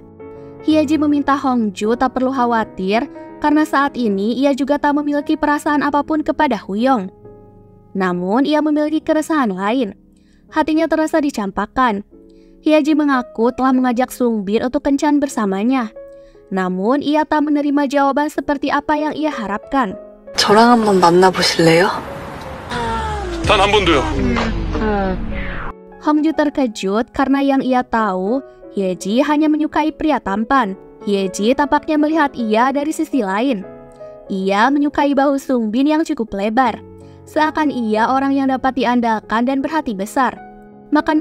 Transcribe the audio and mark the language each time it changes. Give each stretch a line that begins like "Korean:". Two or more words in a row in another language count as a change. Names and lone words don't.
Indonesian: Hye-ji meminta Hongju tak perlu khawatir karena saat ini ia juga tak memiliki perasaan apapun kepada Huyong. Namun ia memiliki keresahan lain. Hatinya terasa dicampakkan. Hye-ji mengaku telah mengajak Sung Bin untuk kencan bersamanya. Namun ia tak menerima jawaban seperti apa yang ia harapkan.
Korean: 저랑 한번 만나보실래요? 단 한 번도요.
Indonesian: Hongju terkejut karena yang ia tahu, Hye-ji hanya menyukai pria tampan. Hye-ji tampaknya melihat ia dari sisi lain. Ia menyukai bahu Sung Bin yang cukup lebar. Seakan ia orang yang dapat diandalkan dan berhati besar.